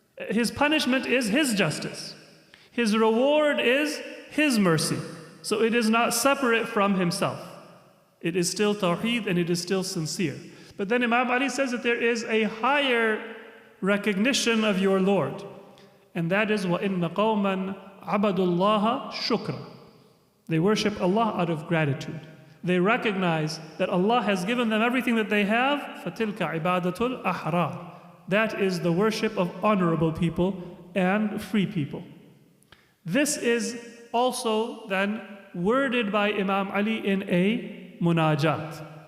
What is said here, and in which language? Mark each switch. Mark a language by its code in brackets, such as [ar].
[en] His punishment is His justice. His reward is His mercy. So it is not separate from Himself. It is still tawheed and it is still sincere. But then Imam Ali says that there is a higher recognition of your Lord. And that is [ar] وَإِنَّ قَوْمًا عَبَدُوا اللَّهَ شُكْرًا. [en] They worship Allah out of gratitude. They recognize that Allah has given them everything that they have. [ar] فَتِلْكَ عِبَادَةُ الْأَحْرَارِ. [en] That is the worship of honorable people and free people. This is also then worded by Imam Ali in a munajat.